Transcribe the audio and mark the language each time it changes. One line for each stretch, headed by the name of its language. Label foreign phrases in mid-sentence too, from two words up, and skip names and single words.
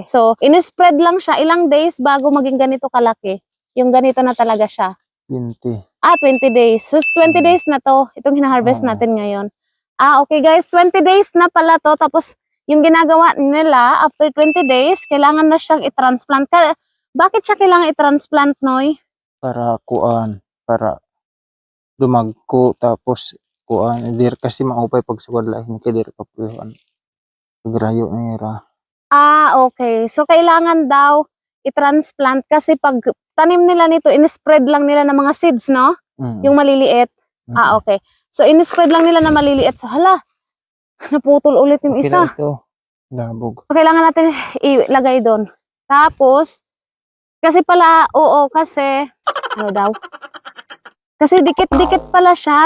Filipino: So, in-spread lang siya, ilang days bago maging ganito kalaki. Yung ganito na talaga siya. 20. 20 days. So, 20 days na to. Itong hina-harvest natin ngayon. Okay guys, 20 days na pala to. Tapos, yung ginagawa nila, after 20 days, kailangan na siyang i-transplant. Bakit siya kailangan i-transplant, Noy?
Waray: Para para dumagko, tapos dir kasi maupay pag sugad lahi kay dir kapuhan. Pagrayo nira.
Filipino: Okay. So, kailangan daw i-transplant kasi pag tanim nila nito, in-spread lang nila ng mga seeds, no? Yung maliliit. Okay. So, in-spread lang nila na maliliit. So, hala, naputol ulit yung isa.
Waray: Ito, labog.
Filipino: So, kailangan natin ilagay doon. Tapos, kasi kasi dikit-dikit pala siya.